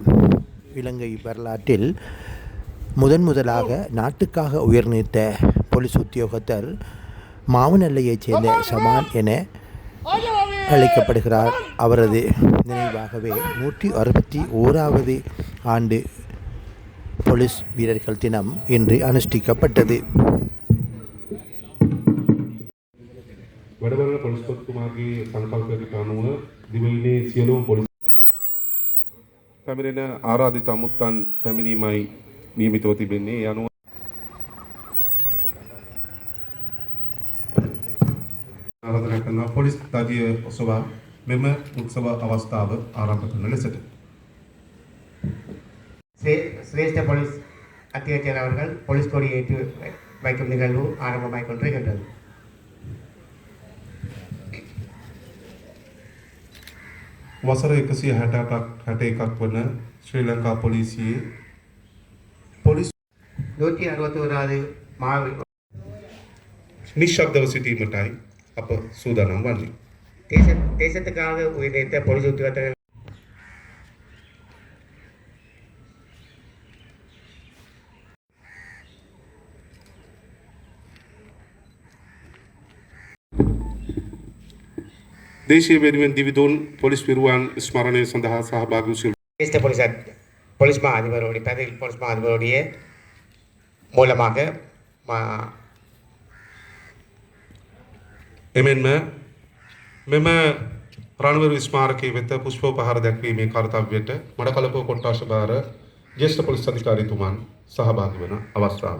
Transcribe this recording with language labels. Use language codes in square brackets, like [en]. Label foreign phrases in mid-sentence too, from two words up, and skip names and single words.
[ta] இலங்கை வரலாற்றில் முதலாக நாட்டுக்காக உயிர் நீத்த போலீஸ் உத்தியோகத்தர் மாவனல்லையைச் சேர்ந்த சமான் என அழைக்கப்படுகிறார். அவரது நினைவாகவே 161வது ஆண்டு போலீஸ் வீரர்கள் தினம் இன்று அனுஷ்டிக்கப்பட்டது. [si] වැඩවල පොලිස්පතිතුමාගේ සංකල්පයකට අනුව දිවයිනේ සියලුම පොලිස් පැමිණෙන ආරාධිත අමුත්තන් පැමිණීමයි නියමිතව තිබෙන්නේ. ඒ අනුව ආරාධනා කරනවා පොලිස් දඩිය ඔසවා මෙම උත්සව අවස්ථාව ආරම්භ කරන ලෙසට. [ta] சிரேஷ்ட போலீஸ் அத்தியட்சகர் அவர்கள் போலீஸ் கொடி ஏற்றி வைக்கும் நிகழ்வு ஆரம்பமாய் கொண்டிருக்கின்றது. [si] වසර 161ක් වන ශ්‍රී ලංකා පොලිසියේ පොලිස් [ta] 161வது [si] නිශ්ශබ්දව සිටීමටයි අප සූදානම් වන්නේ. [ta] தேசத்துக்காக உயிர் நீத்த போலீஸ் உத்தியோகத்தர்கள் [si] දේශීය වෙනුවෙන් දිවිදුන් පොලිස් පිරුවන් ස්මරණය සඳහා සහභාගී වූ [ta] சிரேஷ்ட போலீஸ் மா அதிபருடைய பிரதி போலீஸ் மா அதிபருடைய மூலமாக [si] එමෙන්ම මෙම රණවිරු ස්මාරකයේ වෙත පුෂ්පෝපහාර දැක්වීමේ කාර්යයට මඩකලපුව කොට්ටාශ භාර ජ්‍යෙෂ්ඨ පොලිස් අධිකාරීතුමන් සහභාගී වන අවස්ථාව.